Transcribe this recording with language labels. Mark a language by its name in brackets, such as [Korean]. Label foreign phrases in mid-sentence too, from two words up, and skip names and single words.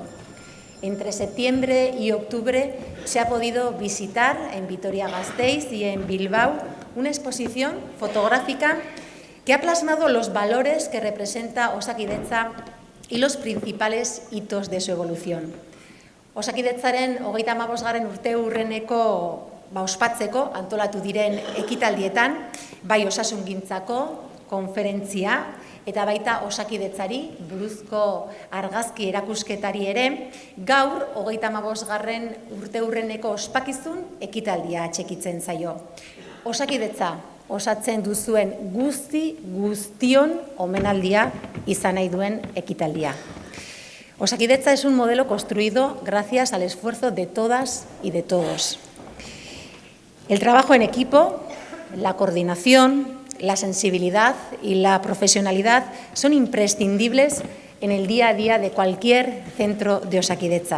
[Spanish] Entre septiembre y octubre se ha podido visitar en Vitoria-Gasteiz y en Bilbao una exposición fotográfica que ha plasmado los valores que representa Osakidetza y los principales hitos de su evolución. [Basque] Osakidetzaren 35. urteurreneko ospatzeko antolatu diren ekitaldietan, bai osasungintzako konferentzia eta baita Osakidetzari buruzko argazki erakusketari ere, gaur 35. urteurreneko ospakizun ekitaldia atxekitzen zaio. Osakidetza osatzen duzuen guztion omenaldia izan nahi duen ekitaldia. [Spanish] Osakidetza es un modelo construido gracias al esfuerzo de todas y de todos. El trabajo en equipo, la coordinación, la sensibilidad y la profesionalidad son imprescindibles en el día a día de cualquier centro de Osakidetza.